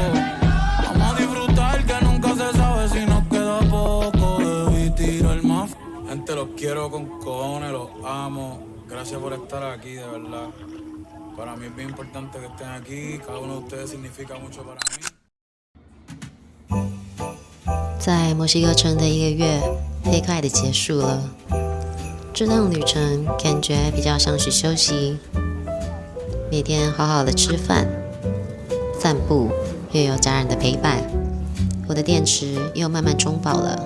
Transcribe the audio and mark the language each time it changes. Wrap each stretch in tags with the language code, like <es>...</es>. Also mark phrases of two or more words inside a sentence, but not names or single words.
<es>Vamos a disfrutar que nunca se sabe si nos queda poco. Debí tirar más. Gente, los quiero con cojones, los amo. Gracias por estar aquí, de verdad. Para mí es bien importante que estén aquí. Cada uno de ustedes significa mucho para mí.</es> <zh>在墨西哥城的1个月，飞快的结束了。这趟旅程感觉比较像是休息，每天好好的吃饭、散步，又有家人的陪伴，我的电池又慢慢充饱了。</zh>